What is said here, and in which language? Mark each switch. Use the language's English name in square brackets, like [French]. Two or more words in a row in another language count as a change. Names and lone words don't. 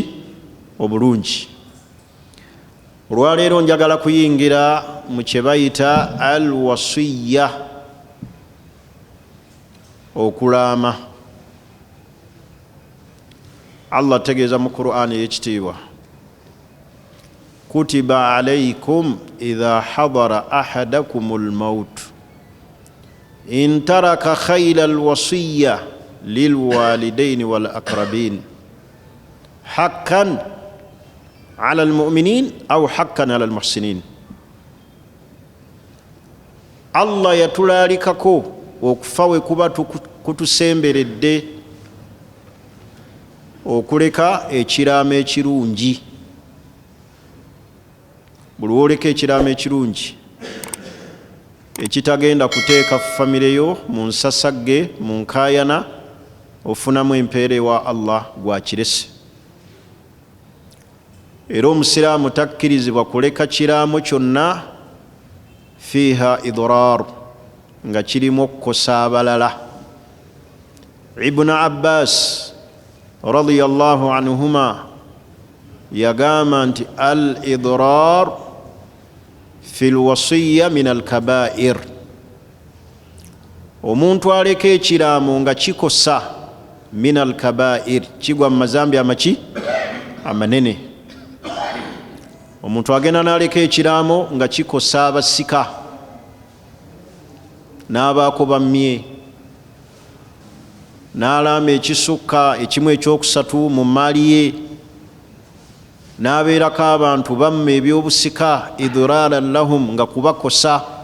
[Ganda] Obulungi. Olwaleero njagala kuyingira mu kye bayita al-wasiyya, okulaama. Allah ategeeza mu Qur'an ey'ekitiibwa, [Arabic] كتب عليكم إذا حضر أحدكم الموت إن ترك خيرا الوصية للوالدين والأقربين حقا على المؤمنين أو حقا على المحسنين. [Ganda] Allah yatulalikako okufa we kuba kutusemberedde okuleka ekiraamo ekirungi. Buli lwoleka ekiraamo ekirungi ekitagenda kuteeka famire yo mu nsasagge, mu nkaayana, ofunamu empeera ewa Allah gwakirese. Era omusiraamu takkirizibwa kuleka kiraamo kyonna [Arabic] فيه إضرار, [Ganda] nga kirimu okukosa abalala. ibn Abbas [Arabic] رضي الله عنهما [Ganda] yagamba nti [Arabic] الإضرار في الوصية من الكبائر, [Ganda] omuntu aleka ekiraamo nga kikosa [Arabic] من الكبائر, [Ganda] kigwa mu mazambi amaki amanene. Omuntu agenda n'aleka ekiraamo nga kikosa abasika n'abaako bammye, n'alaama ekisukka ekimu ekyokusatu mu maali ye, n'abeerako abantu bamme ebyobusika [Arabic] إضرارا لهم, [Ganda] nga kubakosa.